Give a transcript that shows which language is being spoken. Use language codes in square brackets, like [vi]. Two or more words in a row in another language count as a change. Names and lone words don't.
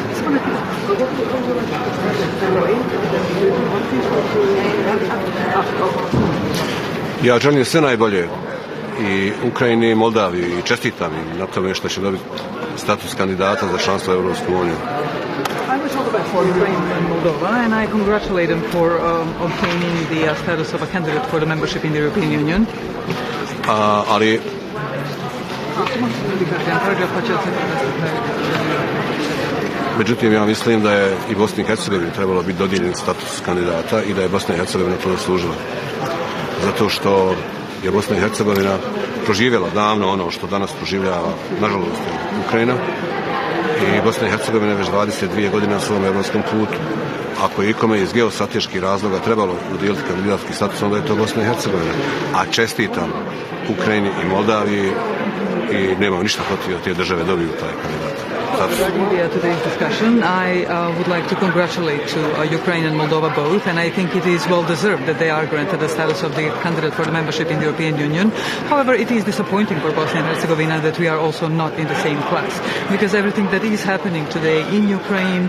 [bs] Ja želim sve najbolje i Ukrajini i Moldaviji i čestitam im na tome što će dobiti status kandidata za članstvo u Europsku uniju. [en] I wish all the best for Ukraine and Moldova, and I congratulate them for obtaining the status of a candidate for the membership in the European Union. [bs] Ali međutim, ja mislim da je i Bosni i Hercegovini trebalo biti dodijeljen status kandidata i da je Bosna i Hercegovina to zaslužila. Zato što je Bosna i Hercegovina proživjela davno ono što danas proživljava, nažalost, Ukrajina, i Bosna i Hercegovina već 22 godine na svom evropskom putu. Ako je ikome iz geostrateških razloga trebalo udijeliti kandidatski status, onda je to Bosna i Hercegovina. A čestitam Ukrajini i Moldaviji i nemam ništa protiv da te države dobiju taj kandidat. [en] Regarding today's discussion, I would like to congratulate Ukraine and Moldova both, and I think it is well deserved that they are granted the status of the candidate for the membership in the European Union. However, it is disappointing for Bosnia and Herzegovina that we are also not in the same class, because everything that is happening today in Ukraine